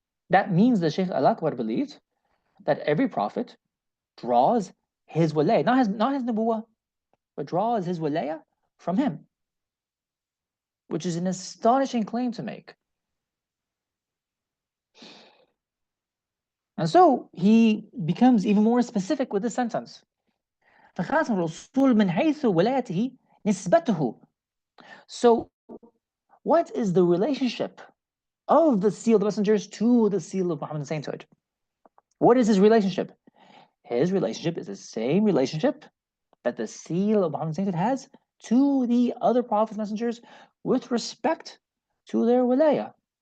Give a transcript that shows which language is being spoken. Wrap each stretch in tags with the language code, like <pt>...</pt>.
<en>That means the Shaykh al-Akbar believed that every prophet draws his walaya, not his nubuwah, but draws his walaya from him, which is an astonishing claim to make. And so he becomes even more specific with this sentence.</en> <ar>فخاتم الرسول من حيث ولايته نسبته.</ar> <en>So what is the relationship of the seal of the messengers to the seal of Muhammadan sainthood? What is his relationship? His relationship is the same relationship that the seal of Muhammadan sainthood has to the other prophets messengers with respect to their wilaya.</en>